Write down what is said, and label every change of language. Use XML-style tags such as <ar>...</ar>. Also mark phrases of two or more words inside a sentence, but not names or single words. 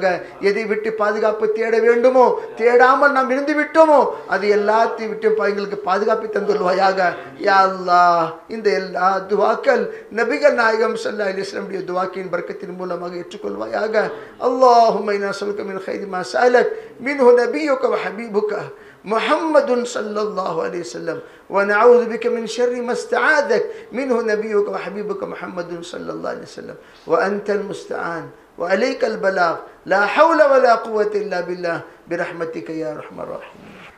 <ta>எதை விட்டு பாதுகாப்பு தேட வேண்டுமோ தேடாமல் நாம் இருந்து விட்டோமோ அது எல்லாத்தையும் விட்டு எங்களுக்கு பாதுகாப்பு தந்துள்வாயாக. யா அல்லாஹ் இந்த எல்லா துவாக்கள் நபிகள் நாயகம்</ta> <ar>صلى الله عليه وسلم</ar> <ta>உடைய துவாக்கின் பரக்கத்தின் மூலமாக ஏற்றுக்கொள்வாயாக.</ta> <ar>اللهم إنا نسألك من خير ما سألك منه نبيك وحبيبك محمد صلى الله عليه وسلم ونعوذ بك من شر ما استعاذك منه نبيك وحبيبك محمد صلى الله عليه وسلم وأنت المستعان وعليك البلاغ لا حول ولا قوة إلا بالله برحمتك يا أرحم الراحمين.</ar>